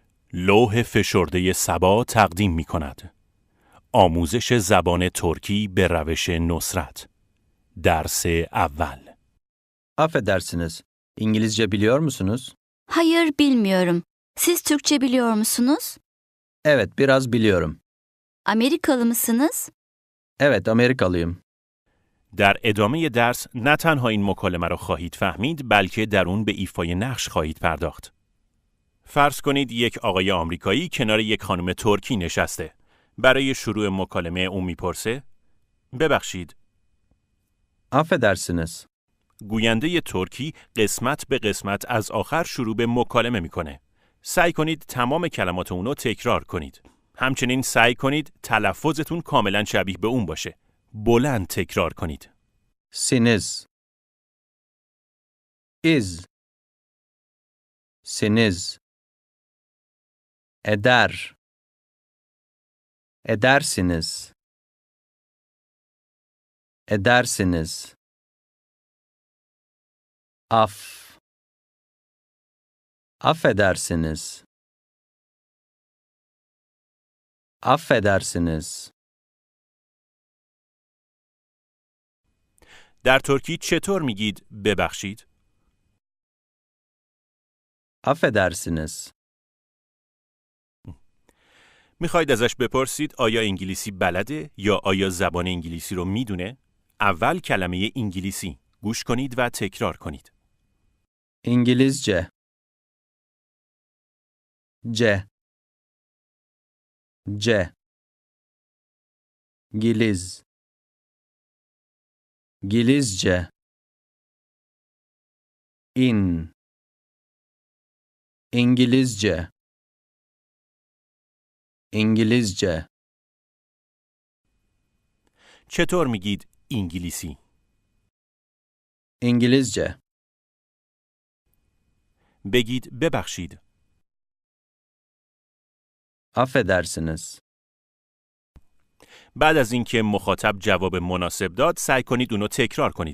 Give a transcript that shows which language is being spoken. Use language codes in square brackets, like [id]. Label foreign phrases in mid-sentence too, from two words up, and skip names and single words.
[fa] لوح فشرده صبا تقدیم می کند. آموزش زبان ترکی به روش نصرت. درس اول. [tr] Affedersiniz, İngilizce biliyor musunuz? Hayır, bilmiyorum. Siz Türkçe biliyor musunuz? Evet, biraz biliyorum. Amerikalı mısınız? Evet, Amerikalıyım. [fa] در ادامه درس نه تنها این مکالمه را خواهید فهمید بلکه در اون به ایفای نقش خواهید پرداخت. فرض کنید یک آقای آمریکایی کنار یک خانم ترکی نشسته. برای شروع مکالمه اون میپرسه ببخشید. [tr] Affedersiniz. [fa] گوینده ترکی قسمت به قسمت از آخر شروع به مکالمه میکنه. سعی کنید تمام کلمات اونو تکرار کنید. همچنین سعی کنید تلفظتون کاملا شبیه به اون باشه. بلند تکرار کنید. [tr] Siniz. İz. Siniz. Eder. Edersiniz. Edersiniz. Affedersiniz. Affedersiniz. [fa] در ترکی چطور میگید ببخشید؟ [tr] Affedersiniz. [fa] میخواید ازش بپرسید آیا انگلیسی بلده یا آیا زبان انگلیسی رو میدونه؟ اول کلمه انگلیسی گوش کنید و تکرار کنید. [tr] İngilizce. C. C. Giliz. Gilizce. İngilizce. İngilizce. [fa] چطور میگید انگلیسی؟ [tr] İngilizce. [fa] بگید ببخشید. [tr] Affedersiniz. [fa] بعد از اینکه مخاطب جواب مناسب داد سعی کنید اونو تکرار کنید.